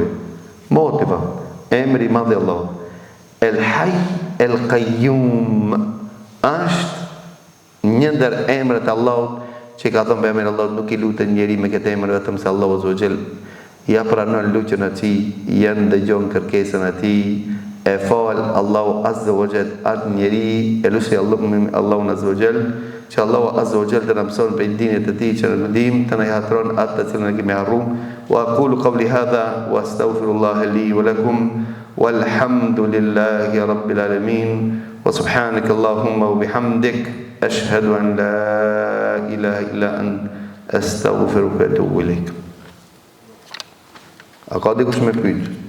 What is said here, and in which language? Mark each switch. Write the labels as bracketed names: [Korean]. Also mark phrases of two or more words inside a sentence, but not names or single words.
[Albanian] Motiva, emri i madh i Allahut. El Hayy El Qayyum është një ndër emrat e Allahut që ka thonë pejgamberi Allahut, nuk i lutet njeri me këtë emër vetëm se Allahu [Arabic] عز وجل [Albanian] ja pranon lutjen e tij, janë dëgjon kërkesën e tij, e fal Allahu [Arabic] عز وجل [Albanian] atë njeri, e lusi Allahu [Arabic] عز وجل, [Albanian] që Allahu [Arabic] عز وجل [Albanian] të na mëson për dinit të tij që në dim të na hatron atë të cilën ne kemi harruar. [Arabic] وأقول قولي هذا وأستغفر الله لي ولكم والحمد لله رب العالمين وسبحانك اللهم وبحمدك أشهد أن لا إله إلا أنت أستغفرك وأتوب إليك. [Albanian] A ka dikush me pyet?